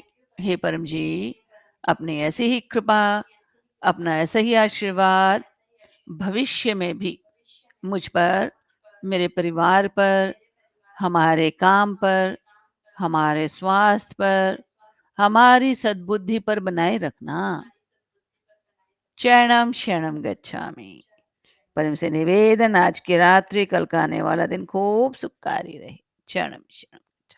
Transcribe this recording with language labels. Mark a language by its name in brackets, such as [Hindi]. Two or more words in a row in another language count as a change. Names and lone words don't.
[Hindi] हे परम जी, अपनी ऐसी ही कृपा, अपना ऐसा ही आशीर्वाद भविष्य में भी मुझ पर, मेरे परिवार पर, हमारे काम पर, हमारे स्वास्थ्य पर, हमारी सद्बुद्धि पर बनाए रखना। [Sanskrit] चरणम शरणम गच्छामि। [Hindi] परम से निवेदन, आज की रात्रि, कल का आने वाला दिन खूब सुखकारी रहे। [Sanskrit] चरणम शरणम।